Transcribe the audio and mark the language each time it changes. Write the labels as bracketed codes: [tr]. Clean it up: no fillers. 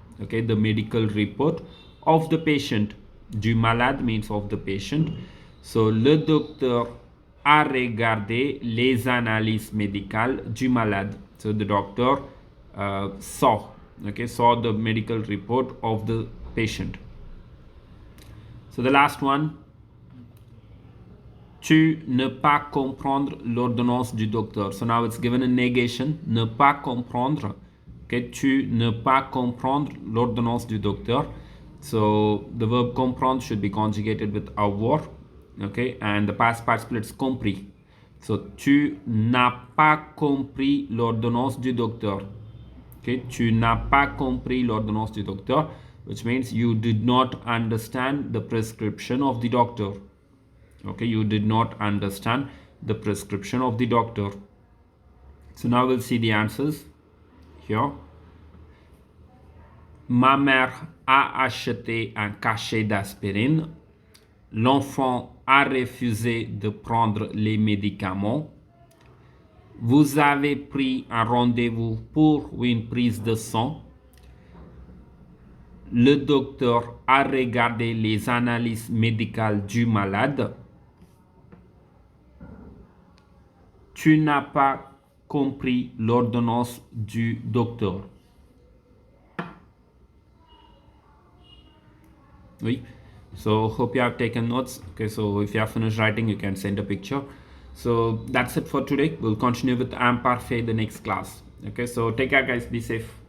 [en] Okay, the medical report of the patient. Du malade means of the patient. So [fr] le docteur a regardé les analyses médicales du malade. [en] So the doctor saw the medical report of the patient. So the last one, [fr] Tu ne pas comprendre l'ordonnance du docteur. [en] So now it's given a negation. [fr] Ne pas comprendre. Okay, tu ne pas comprendre l'ordonnance du docteur. [en] So the verb comprendre should be conjugated with avoir. Okay, and the past participle is compris. [fr] So tu n'as pas compris l'ordonnance du docteur. [en] Okay, [fr] tu n'as pas compris l'ordonnance du docteur, [en] which means you did not understand the prescription of the doctor. Okay, you did not understand the prescription of the doctor. So now we'll see the answers here. [fr] Ma mère a acheté un cachet d'aspirine. L'enfant a refusé de prendre les médicaments. Vous avez pris un rendez-vous pour une prise de sang. Le docteur a regardé les analyses médicales du malade. Tu n'as pas compris l'ordonnance du docteur. Oui. [en] So hope you have taken notes. Okay, so if you have finished writing, you can send a picture. So that's it for today. We'll continue with imparfait the next class. Okay, so take care guys, be safe.